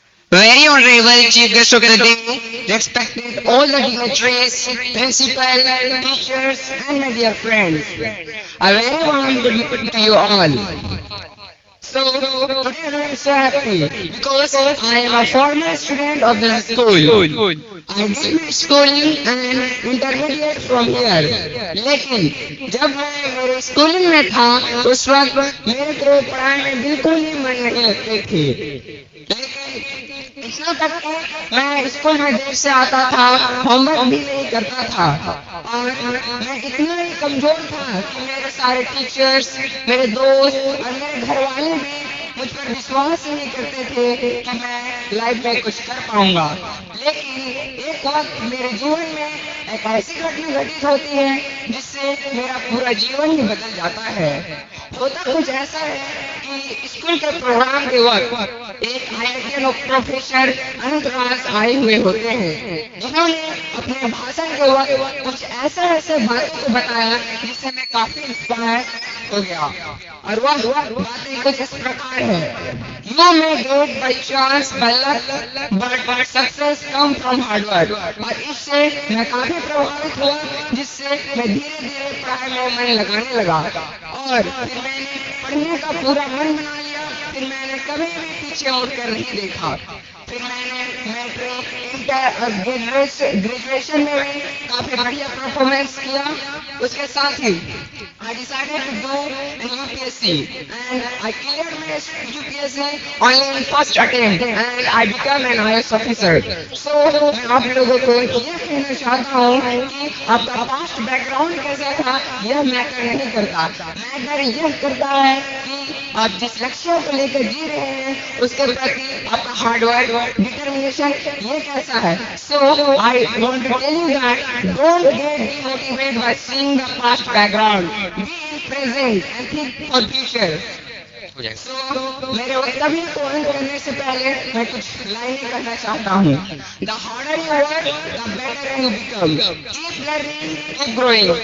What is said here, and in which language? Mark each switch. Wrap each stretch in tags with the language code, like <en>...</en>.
<en>Very Honorable Chief Guest of the day, respected all the dignitaries, principal, teachers, and my dear friends. A very warm good evening to you all. So, today I am so happy because I am a former student of the school. I did my schooling and intermediate from here.</en> <hi>लेकिन जब मैं मेरे schooling में था उस वक्त मेरे को पढ़ाई में बिल्कुल ही मन नहीं लगती थी। लेकिन इतना तक कि मैं स्कूल में देर से आता था, होमवर्क भी नहीं करता था और मैं इतना ही कमजोर था कि मेरे सारे टीचर्स, मेरे दोस्त और मेरे घर वाले भी मुझ पर विश्वास ही नहीं करते थे कि मैं लाइफ में कुछ कर पाऊंगा। लेकिन एक वक्त मेरे जीवन में एक ऐसी घटना घटित होती है जिससे मेरा पूरा जीवन ही बदल जाता है। होता कुछ ऐसा है कि स्कूल के प्रोग्राम के वक्त एक IITian प्रोफेसर अनंत राज आए हुए होते हैं, जिन्होंने अपने भाषण के वक्त कुछ ऐसे बातों को बताया जिससे मैं काफी इंस्पायर हो गया। और वह बातें कुछ इस प्रकार है:</hi> <en>You may get by chance, by luck, but success come from hard work।</en> <hi>और इससे मैं काफी प्रभावित हुआ, जिससे मैं धीरे धीरे पढ़ाई में मन लगाने लगा और फिर मैंने पढ़ने का पूरा मन बना लिया। फिर मैंने कभी भी पीछे मुड़कर नहीं देखा। फिर मैंने मैट्रिक, इंटर और ग्रेजुएशन में भी काफी बढ़िया परफॉर्मेंस किया। उसके साथ ही</hi> <en>I decided to do an UPSC and I cleared my UPSC only in first attempt and I became an IAS officer।</en> <hi>So मैं आप लोगों को ये कहना चाहता हूँ कि आपका पास्ट बैकग्राउंड कैसा था यह मैटर नहीं करता। मैटर यह करता है कि आप जिस लक्ष्य को लेकर जी रहे हैं उसके प्रति आपका हार्डवर्क, डिटर्मिनेशन ये कैसा है।</hi> <en>So I want to tell you that don't get demotivated by seeing the past background. Be in present and think for future।</en> <hi>So मेरे वक्तव्य को अंत करने से पहले मैं कुछ लाइनें करना चाहता हूँ।</hi> <en>The harder you work, the better you become। Keep learning, keep growing।</en>